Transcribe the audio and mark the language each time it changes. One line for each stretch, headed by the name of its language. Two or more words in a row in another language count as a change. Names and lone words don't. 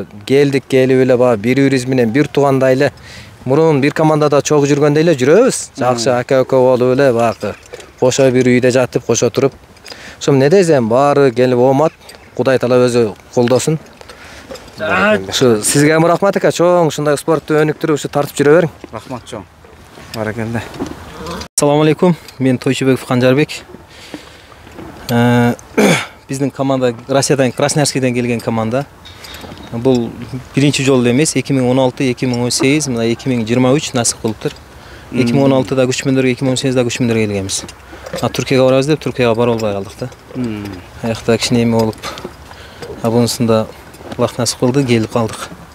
Kyrgyz: Келдик эле ба бири-бирибиз менен бир туугандай эле. Мурун бир командада чогуу жүргөндөй эле жүрөбүз. Жакшы ака-ука болуп эле бакы. Кошо бир үйдө жатып, кошо туруп. Ошо эмне десем, баары келип оомат. Кудай Таала өзү колдосун. Ошо сизге рахмат ака, чоң ушундай спортту өнүктүрүп ушу тартып жүрө бериң. Рахмат чоң. Баракалла.
Uzbek: Assalomu alaykum. Men To'ychibekov Qanjarbek.
Kyrgyz: Биздин команда Россиядан, Красноярскийден келген команда. Бул биринчи жолу эмес, 2016, 2018, мына 2023 насып кылыптыр. 2016-да күчмөндөргө, 2018-да күчмөндөргө келгенбиз. Түркияга барабыз деп Түркияга бара албай калдык да. Аякта кичине эме болуп, бунусунда Аллах насып кылды, келип калдык.